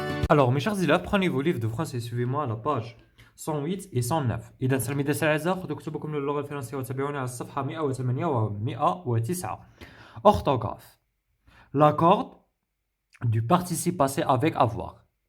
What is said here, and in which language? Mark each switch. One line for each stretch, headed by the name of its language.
French: Alors mes chers élèves, prenez vos livres de français et suivez-moi à la page 108 et 109.
Arabic: إذا تلاميذ الأعزاء خذوا كتبكم للغة الفرنسية وتابعوني على الصفحة 108 و 109.
French: Orthographe. L'accord du participe passé avec avoir.